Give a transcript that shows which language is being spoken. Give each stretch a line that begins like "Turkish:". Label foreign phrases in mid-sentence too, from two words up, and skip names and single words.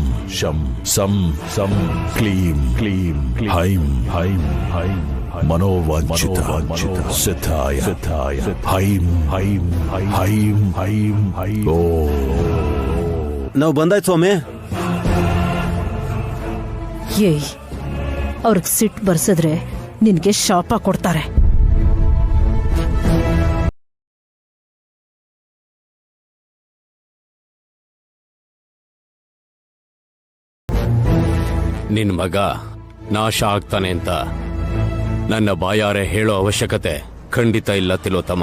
Sanskrit: శం సం సం క్లీం క్లీం హైం హైం హైం మనోవాంఛిత సిద్ధాయ సిద్ధాయ హైం హైం హైం హైం హైం.
Kannada: ಓ, ನಾವು ಬಂದಾಯ್ತು ಸ್ವಾಮಿ. ಏಯ್, ಅವ್ರಿಗೆ ಸಿಟ್ಟು ಬರ್ಸಿದ್ರೆ ನಿನ್ಗೆ ಶಾಪ ಕೊಡ್ತಾರೆ. ನಿನ್ ಮಗ ನಾಶ ಆಗ್ತಾನೆ ಅಂತ ನನ್ನ ಬಾಯಾರೆ ಹೇಳೋ ಅವಶ್ಯಕತೆ ಖಂಡಿತ ಇಲ್ಲ ತಿಲೋತ್ತಮ.